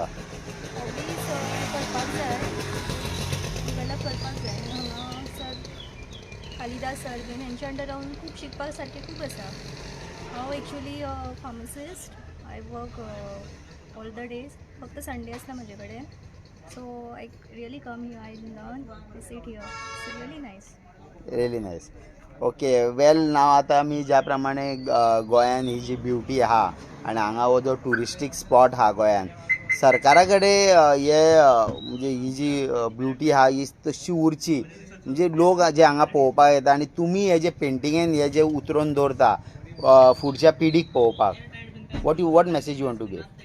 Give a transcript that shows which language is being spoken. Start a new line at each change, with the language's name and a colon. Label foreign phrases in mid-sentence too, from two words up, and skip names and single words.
Konkani: हॉबीज करपाक जाय, डेवलप करपाक जाय. हांगा सर कालिदास सर बीन हेंच्या अंडर रावन खूब शिकपा सारकें खूब आसा. हांव एक्चुली फार्मासिस्ट.
English: I work all the days.
Konkani: फक्त संडे आसता म्हजे कडेन.
English: So I really come here. I learn, I sit here. So really nice. Really nice. Okay, well now
Konkani: आता मी ज्या प्रमाणे गोंयान ही जी ब्युटी आहा आणि हांगा हो जो
English: touristic spot
Konkani: आहा गोंयान, सरकारा कडेन हे म्हणजे ही जी ब्युटी आहा ही तशी उरची, म्हणजे लोक जे हांगा पळोवपाक येता आणि तुमी हे जे पेंटिंगेन हे जे उतरोवन दवरता फुडच्या पिढीक पळोवपाक,
English: what message you want to give?